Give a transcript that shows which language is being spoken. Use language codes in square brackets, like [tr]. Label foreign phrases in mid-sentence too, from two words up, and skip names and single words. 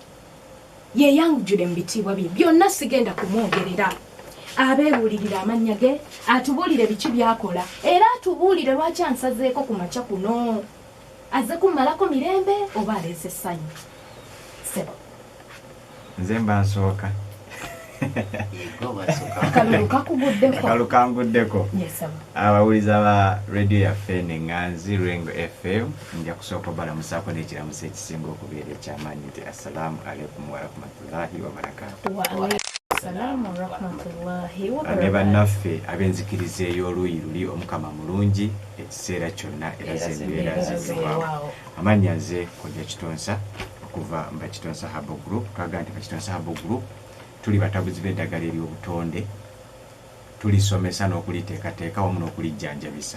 [lg] yeyanjule mu bitiibwa bye byonna sigenda kumwogerera abeebuulirira amannya ge atubuulire biki byakola era atubuulire lwaki ansazeeko ku makya kuno azze kummalako mirembe oba aleese essanyu sebo nze mba nsooka akalulu kanguddeko abawuliza ba radio yaffe neŋŋanzi Lwengo FM nja kusooka obalamusaako n'ekiramuso ekisinga okubeera ekyamaanyi nti [ar] السلام عليكم ورحمة الله وبركاته [lg] ne bannaffe ab'enzikiriza ey'oluuyi luli omukama mulungi ekiseera kyonna era zembeera ziziwawo amannya nze Kojja Kitonsa okuva mu Kitonsa Habo Group twaga nti Kitonsa Habo Group tuli batabuzi b'eddagala ery'obutonde tulisomesa n'okuliteekateeka wamu n'okulijjanjabisa